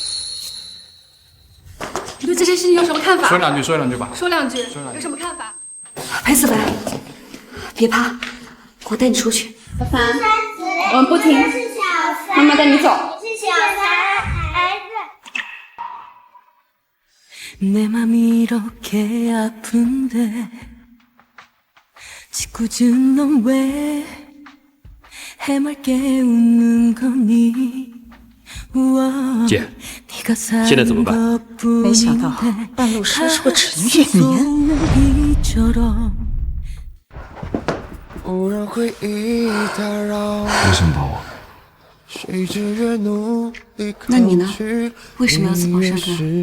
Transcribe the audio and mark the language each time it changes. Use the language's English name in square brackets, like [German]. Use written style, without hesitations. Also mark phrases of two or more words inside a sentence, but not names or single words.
[Chinese] 你对这件事情有什么看法？说两句吧。说两句，有什么看法？裴思白，别怕，我带你出去。小凡，我们不听，妈妈带你走。是小三孩子。 [Korean] 내 맘 이렇게 아픈데 짓궂은 넌 왜 해맑게 웃는 거니 [Chinese] 姐，现在怎么办？没想到半路杀出个陈月年。为什么帮我？那你呢？为什么要自报身份？